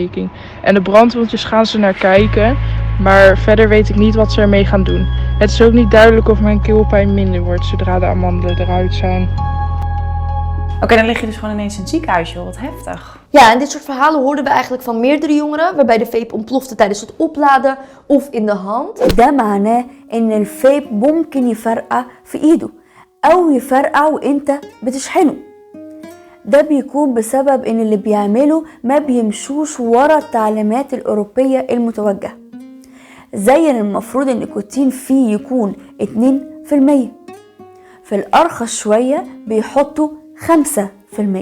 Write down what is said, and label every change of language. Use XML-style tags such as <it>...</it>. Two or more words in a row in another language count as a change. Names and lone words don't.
<nl>En de brandwondjes gaan ze naar kijken, maar verder weet ik niet wat ze ermee gaan doen. Het is ook niet duidelijk of mijn keelpijn minder wordt zodra de amandelen eruit zijn. Oké, dan lig je dus gewoon ineens in het ziekenhuis, joh. Wat heftig. Ja, en dit soort verhalen hoorden we eigenlijk van meerdere jongeren, waarbij de vape ontplofte tijdens het opladen of in de hand.</nl> <ar>ده معناه ان الفيب ممكن يفرقع في ايده او يفرقع وانت بتشحنه. ده بيكون بسبب ان اللي بيعمله ما بيمشوش ورا التعليمات الاوروبية المتوجهة. زي المفروض النيكوتين فيه يكون 2%، في الارخص شوية بيحطوا 5%.</ar>